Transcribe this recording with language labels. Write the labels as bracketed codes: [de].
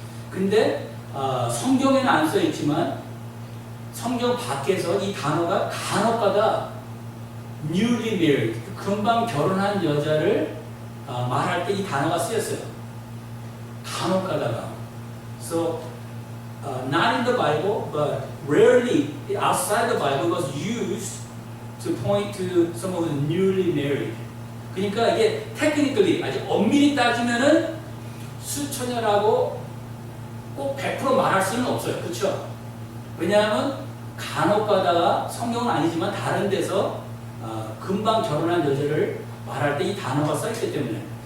[ko] 근데 성경에는 안 써 있지만 성경 밖에서 이 단어가 간혹가다 [en] newly married, [ko] 금방 결혼한 여자를 말할 때 이 단어가 쓰였어요. 간혹가다가. [en] So not in the Bible, but rarely outside the Bible was used to point to some of the newly married. [ko] 그러니까 이게 technically 아주 엄밀히 따지면은 수처녀라고 꼭 100% 말할 수는 없어요. 그렇죠? 왜냐하면 간혹 가다가 성경은 아니지만 다른 데서 금방 결혼한 여자를 말할 때 이 단어가 써있기 때문에.